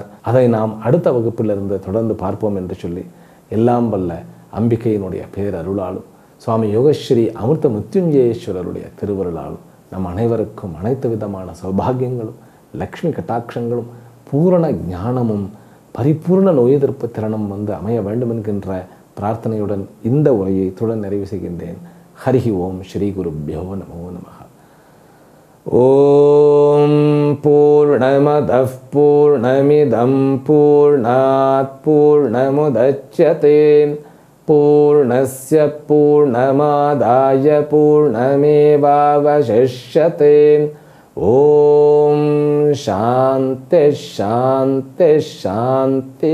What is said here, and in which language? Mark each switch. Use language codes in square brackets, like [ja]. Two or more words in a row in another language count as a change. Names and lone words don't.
[ta] அதை நாம் அடுத்த வகுப்பிலிருந்து தொடர்ந்து பார்ப்போம் என்று சொல்லி எல்லாம் வல்ல அம்பிகையினுடைய பேரருளாலும் சுவாமி யோகஸ்ரீ அமிர்த மிருத்யுஞ்சயேஸ்வரருடைய திருவருளாலும் நம் அனைவருக்கும் அனைத்து விதமான சௌபாகியங்களும் லக்ஷ்மி கட்டாட்சங்களும் பூரண ஞானமும் பரிபூர்ண நோய் எதிர்ப்பு திறனும் வந்து அமைய வேண்டும் என்கின்ற பிரார்த்தனையுடன் இந்த உரையை இத்துடன் நிறைவு செய்கின்றேன். [sa] हरिः ॐ श्री गुरुभ्यो नमो नमः ॐ पूर्णमदः पूर्णमिदं पूर्णात् पूर्णमुदच्यते पूर्णस्य पूर्णमादाय पूर्णमेवावशिष्यते. ॐ शान्तिः शान्तिः शान्तिः.